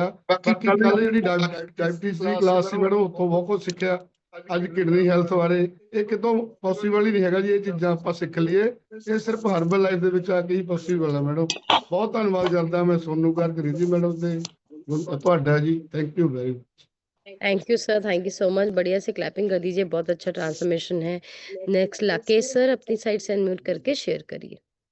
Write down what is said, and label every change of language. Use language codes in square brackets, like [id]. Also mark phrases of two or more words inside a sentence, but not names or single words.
[pa] ਬਾਕੀ ਕੱਲ ਜਿਹੜੀ ਡਾਇਬਟੀਜ਼ ਦੀ ਕਲਾਸ ਸੀ ਮੈਡਮ, ਉੱਥੋਂ ਬਹੁਤ ਕੁਝ ਸਿੱਖਿਆ। ਅੱਜ [en] kidney health [pa] ਬਾਰੇ ਇਹ ਕਿਤੋਂ ਪੋਸੀਬਲ ਹੀ ਨਹੀਂ ਹੈਗਾ ਜੀ, ਇਹ ਚੀਜ਼ਾਂ ਆਪਾਂ ਸਿੱਖ ਲਈਏ। ਇਹ ਸਿਰਫ ਹਰਬਲ ਲਾਈਫ ਦੇ ਵਿੱਚ ਆ ਕੇ ਹੀ ਪੋਸੀਬਲ ਹੈ ਮੈਡਮ। ਬਹੁਤ ਧੰਨਵਾਦ ਕਰਦਾ ਮੈਂ ਸੋਨੂ ਗਰਗ ਜੀ ਮੈਡਮ ਤੇ ਤੁਹਾਡਾ ਜੀ। [en] thank you very much. thank you sir, thank you so much. [hi] बढ़िया से क्लैपिंग कर दीजिए, बहुत अच्छा ट्रांसफॉर्मेशन है। नेक्स्ट लाकेश सर, अपनी साइड से अनम्यूट करके शेयर करिए।